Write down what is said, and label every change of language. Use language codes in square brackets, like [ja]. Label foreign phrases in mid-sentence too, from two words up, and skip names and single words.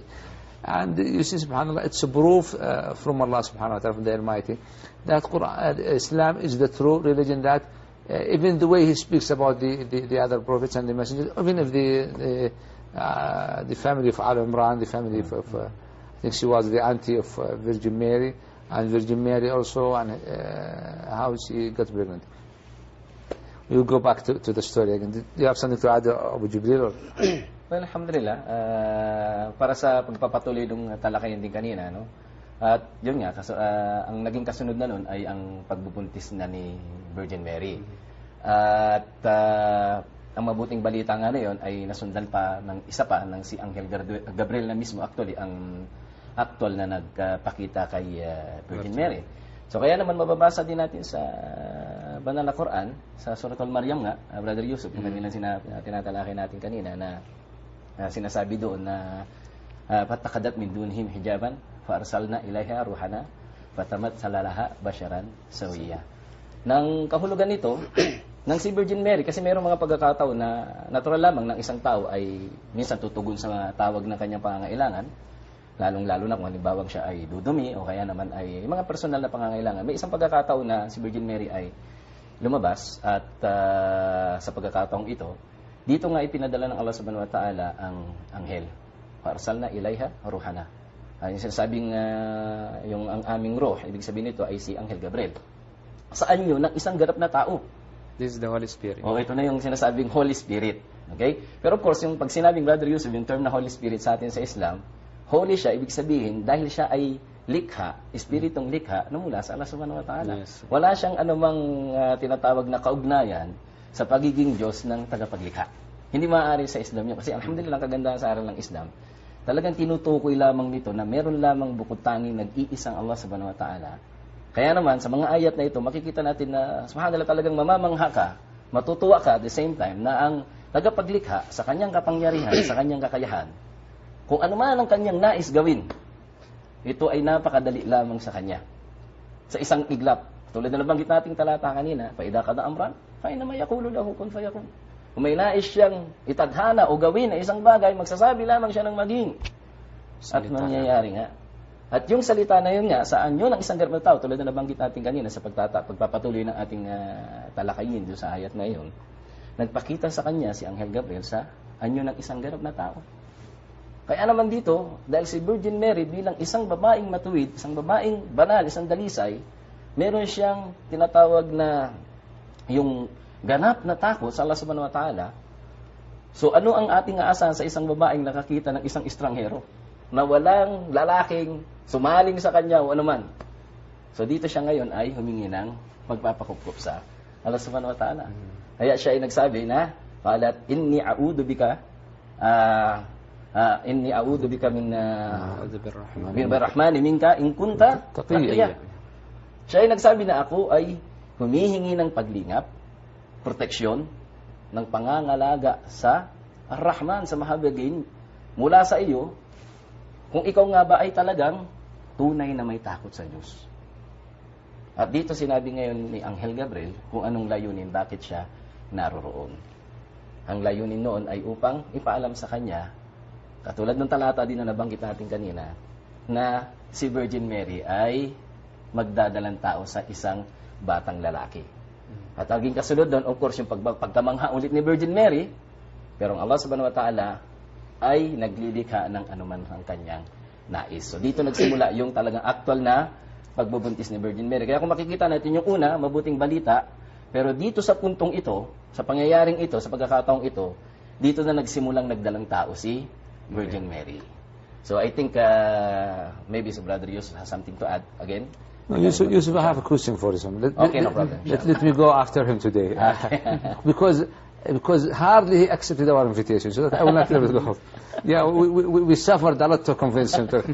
[en] And you see, subhanAllah, it's a proof from Allah [ar] سبحانه وتعالى, [en] from the Almighty, that Islam is the true religion, that even the way he speaks about the other prophets and the messengers, even if the family of Al Imran, the family of I think she was the auntie of Virgin Mary, and Virgin Mary also, and how she got pregnant. We'll go back to the story again. Do you have something to add, Abu Jibril? Well, alhamdulillah, [tl] para sa pagpapatuloy ng talakayan din kanina, no? At yun nga, ang naging kasunod na nun ay ang pagbubuntis na ni Virgin Mary. At ang mabuting balita nga na yun ay nasundan pa ng isa pa, ng si Angel Gabriel na mismo, actually, ang actual na nagpakita kay Virgin Mary. So kaya naman mababasa din natin sa banal na Quran, sa Surah Al-Maryam nga, Brother Yusuf, yung kanilang tinatalakay natin kanina, na sinasabi doon na [ar] فاتخذت من دونهم حجابا فأرسلنا إليها روحنا فتمثل لها بشرا سويا. [tl] Nang kahulugan nito ng si Virgin Mary, kasi mayroong mga pagkakataon na natural lamang ng isang tao ay minsan tutugon sa tawag ng kanyang pangangailangan, lalong-lalo na kung halimbawa siya ay dudumi o kaya naman ay mga personal na pangangailangan. May isang pagkakataon na si Virgin Mary ay lumabas at sa pagkakataong ito, dito nga ipinadala ng Allah [ar] سبحانه وتعالى [tl] ang anghel. [ar] فأرسلنا إليها روحنا. [tl] Yung sinasabing yung ang aming roh, ibig sabihin nito ay si Angel Gabriel. Saan yun? Ng isang ganap na tao. [en] This is the Holy Spirit. [tl] O, ito na yung sinasabing Holy Spirit. Okay? Pero [en] of course, [tl] yung pag sinabing, Brother Yusuf, yung term na Holy Spirit sa atin sa Islam, holy siya, ibig sabihin, dahil siya ay likha, espiritong likha, na mula sa Allah [ar] سبحانه وتعالى. [tl] Yes. Wala siyang anumang tinatawag na kaugnayan sa pagiging Diyos ng tagapaglikha. Hindi maaari sa Islam yun. Kasi alhamdulillah, ang kagandahan sa aral ng Islam, talagang tinutukoy lamang nito na meron lamang bukod tanging nag-iisang Allah [ar] سبحانه وتعالى. [tl] Kaya naman, sa mga ayat na ito, makikita natin na subhanallah, talagang mamamangha ka, matutuwa ka [en] at the same time [tl] na ang tagapaglikha sa kanyang kapangyarihan, sa kanyang kakayahan, kung ano man ang kanyang nais gawin, ito ay napakadali lamang sa kanya. Sa isang iglap, tulad na nabanggit nating talata kanina, [ar] فإذا قضى أمرا فإنما يقول له كن فيكون. [tl] Kung may nais siyang itadhana o gawin na isang bagay, magsasabi lamang siya ng maging. At mangyayari nga. At yung salita na yun nga, saan yun ang isang ganap na tao, tulad na nabanggit natin kanina sa pagpapatuloy ng ating talakayin doon sa ayat na yun, nagpakita sa kanya si Angel Gabriel sa anyo ng isang ganap na tao. Kaya naman dito, dahil si Virgin Mary bilang isang babaeng matuwid, isang babaeng banal, isang dalisay, meron siyang tinatawag na yung ganap na takot sa Allah [ar] سبحانه وتعالى. [tl] So ano ang ating aasahan sa isang babaeng nakakita ng isang estranghero na walang lalaking sumaling sa kanya o anuman? So dito siya ngayon ay humingi ng magpapakupkup sa Allah [ar] سبحانه وتعالى. [tl] Kaya siya ay nagsabi na, [ar] قالت إني أعوذ بك إني أعوذ بك من بالرحمن منك إن كنت تقيا. [tl] Siya ay nagsabi na ako ay humihingi ng paglingap, proteksyon, ng pangangalaga sa Ar-Rahman, sa Mahabagin, mula sa iyo, kung ikaw nga ba ay talagang tunay na may takot sa Diyos. At dito sinabi ngayon ni Angel Gabriel kung anong layunin, bakit siya naroroon. Ang layunin noon ay upang ipaalam sa kanya, katulad ng talata din na nabanggit natin kanina, na si Virgin Mary ay magdadalang tao sa isang batang lalaki. At aging kasunod doon, [en] of course, [tl] yung pagkamangha ulit ni Virgin Mary, pero ang Allah [ar] سبحانه وتعالى [tl] ay naglilikha ng anuman ang kanyang nais. So dito nagsimula yung talagang actual na pagbubuntis ni Virgin Mary. Kaya kung makikita natin yung una, mabuting balita, pero dito sa puntong ito, sa pangyayaring ito, sa pagkakataong ito, dito na nagsimulang nagdalang tao si Virgin Mary. [en] So I think maybe so Brother Yusuf has something to add again. No, Yusuf, I have a question for you. Okay, no problem. Let me go after him today. Because hardly he accepted our invitation, so that I will not let it go. Yeah, we suffered a lot to convince him to.